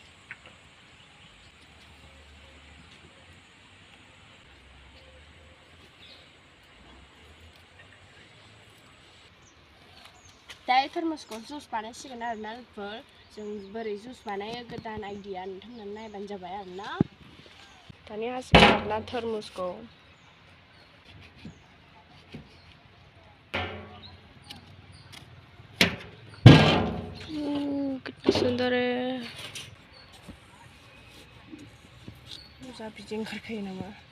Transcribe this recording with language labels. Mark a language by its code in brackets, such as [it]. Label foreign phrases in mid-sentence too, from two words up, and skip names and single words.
[brx] दायो थरमुसखौ जुस बानायसिगोन आरोना लोगोफोर जों बोरै जुस बानायो गोदान आइडिया नोंथांमोना नायबानो जाबाय आरोना दानिया हासिगोन आरोना थरमुसखौ [hi] कितना सुंदर है [brx] जा बिदि ओंखारखायो नामा